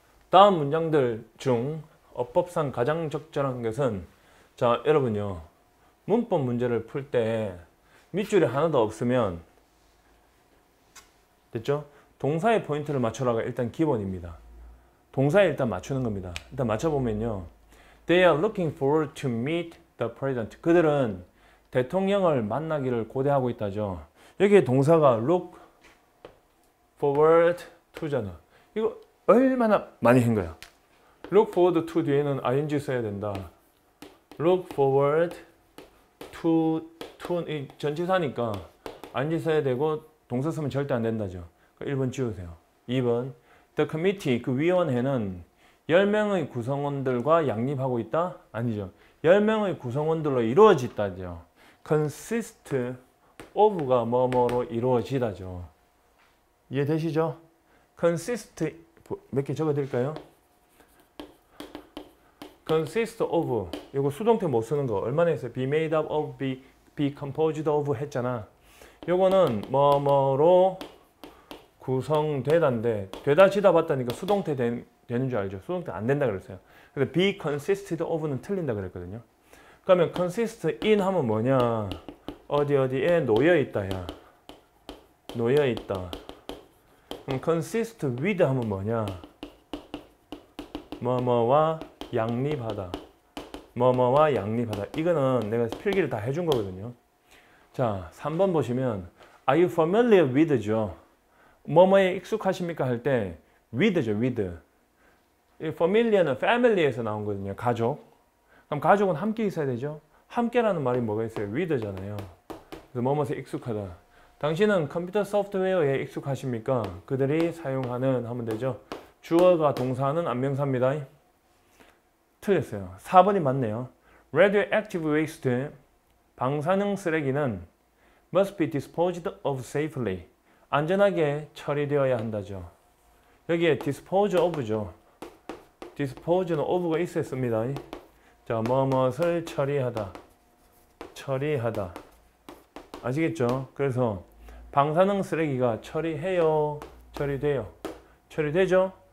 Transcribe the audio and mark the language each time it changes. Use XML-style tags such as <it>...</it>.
<ko>다음 문장들 중 어법상 가장 적절한 것은, 자, 여러분요, 문법 문제를 풀 때 밑줄이 하나도 없으면 됐죠? 동사의 포인트를 맞춰라가 일단 기본입니다. 동사에 일단 맞추는 겁니다. 일단 맞춰보면요,</ko> <en>They are looking forward to meet the president.</en> <ko>그들은 대통령을 만나기를 고대하고 있다죠. 여기에 동사가 look forward to잖아. 이거 얼마나 많이 한 거야. look forward to 뒤에는 ing 써야 된다. look forward to 전치사니까 ing 써야 되고 동사 쓰면 절대 안 된다죠. 1번 지우세요. 2번</ko> <en>The committee,</en> <ko>그 위원회는 10명의 구성원들과 양립하고 있다? 아니죠. 10명의 구성원들로 이루어지다죠. consist of가 뭐뭐로 이루어지다죠. 이해되시죠? consist 몇 개 적어드릴까요? consist of, 이거 수동태 못 쓰는 거 얼마나 했어요?</ko> <en>be made up of, be composed of</en> <ko>했잖아. 요거는 뭐뭐로 구성되다인데 되다지다 봤다니까 수동태 되는 줄 알죠? 수동태 안 된다 그랬어요. 그래서</ko> <en>be consisted of</en> <ko>는 틀린다 그랬거든요. 그러면 consist in 하면 뭐냐? 어디에 놓여 있다야. 놓여 있다. 그럼 consist with 하면 뭐냐? 뭐뭐와 양립하다. 뭐뭐와 양립하다. 이거는 내가 필기를 다 해준 거거든요. 자, 3번 보시면</ko> <en>Are you familiar with죠?</en> <ko>뭐뭐에 익숙하십니까? 할 때 with죠, with. 이 familiar는 family에서 나온 거거든요. 가족. 그럼 가족은 함께 있어야 되죠? 함께라는 말이 뭐가 있어요? with잖아요. 그래서 뭐뭐에 익숙하다. 당신은 컴퓨터 소프트웨어에 익숙하십니까? 그들이 사용하는 하면 되죠. 주어가 동사는 안명사입니다. 틀렸어요. 4번이 맞네요.</ko> <en>Radioactive waste,</en> <ko>방사능 쓰레기는</ko> <en>must be disposed of safely.</en> <ko>안전하게 처리되어야 한다죠. 여기에 dispose of죠. dispose는 of가 있어야 씁니다. 자, 뭐뭇을 처리하다. 처리하다. 아시겠죠? 그래서 방사능 쓰레기가 처리해요. 처리돼요. 처리되죠?</ko>